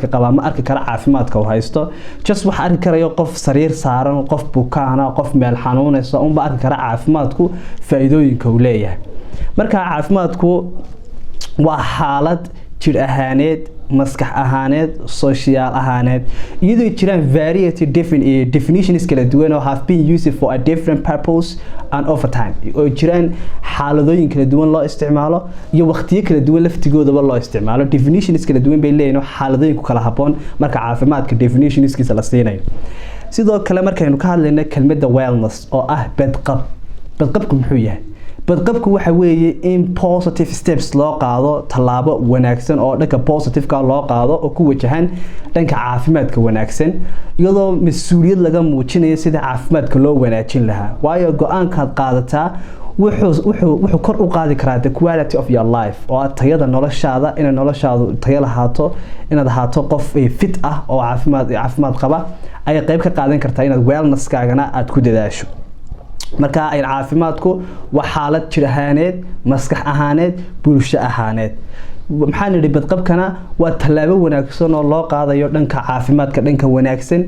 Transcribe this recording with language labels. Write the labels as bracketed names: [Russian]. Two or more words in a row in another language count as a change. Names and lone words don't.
[Somali] qaba ma arki kara caafimaadka uu haysto just waxa arki karayo qof sariir saaran qof bukaana qof meel xanuunaysa ba arki kara caafimaadku faa'iidooyinka uu leeyahay marka caafimaadku waa xaalad jir ahaaneed maskax ahaaneed social ahaaneed iyadoo jiraan [English] variety different definitions [Somali] kala duwan oo [English] have been used for a different purpose and over time [Somali] oo jiraan xaaladooyin kala duwan loo isticmaalo iyo waqtiyo kala duwan laftigoodaba loo isticmaalo definitions kala duwan bay leeyihiin xaaladooyin ku kala haboon marka caafimaadka definitionskiisa la siinayo sidoo kale markaynu ka hadlayno kelmadda wellness oo ah badqabku muxuu yahay badqabku waxa weeye in [English] positive steps [Somali] loo qaado talaabo wanaagsan oo dhanka positive ka loo qaado oo ku wajahan dhanka caafimaadka wanaagsan iyadoo mas'uuliyad laga muujinayo sida caafimaadka loo wanaajin lahaa waayo go'aanka qaadataa wuxuu kor u qaadi karaa [English] the quality of your life [Somali] oo tayada noloshaada in noloshaadu tayo lahaato inaad ahaato qof fit ah oo caafimaad qaba ay qayb ka qaadan kartaa inaad wellness-kaagana aad ku dadaasho marka ay caafimaadku waa xaalad jir ahaaneed maskax ahaaneed bulsho ahaaneed maxaan nidhi badqabkana waa talaabo wanaagsan oo loo qaadayo dhanka caafimaadka dhanka wanaagsan